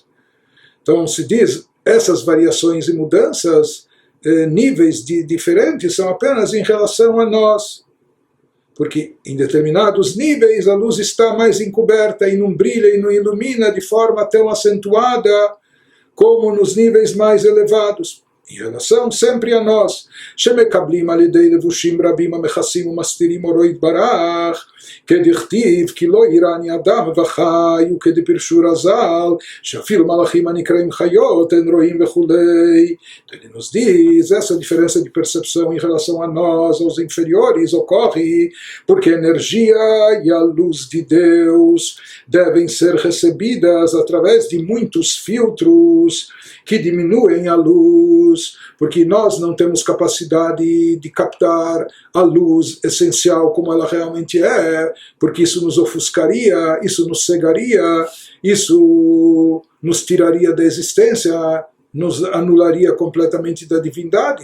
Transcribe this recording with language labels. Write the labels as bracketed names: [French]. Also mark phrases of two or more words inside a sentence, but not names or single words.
[Portuguese] Então se diz, essas variações e mudanças, níveis diferentes, são apenas em relação a nós. Porque em determinados níveis a luz está mais encoberta e não brilha e não ilumina de forma tão acentuada como nos níveis mais elevados. em relação sempre a nós. [Hebrew] שמקבלים על ידי לבושים רבים המכסים ומסתירים אורו יתברך, כדכתיב כי לא יראני אדם וחי וכדפירשו רז"ל שאפילו מלאכים הנקראים חיות הם רואים וכולי. [Portuguese] Ele nos diz, essa diferença de percepção em relação a nós, aos inferiores, ocorre porque a energia e a luz de Deus devem ser recebidas através de muitos filtros que diminuem a luz, porque nós não temos capacidade de captar a luz essencial como ela realmente é, porque isso nos ofuscaria, isso nos cegaria, isso nos tiraria da existência, nos anularia completamente da divindade.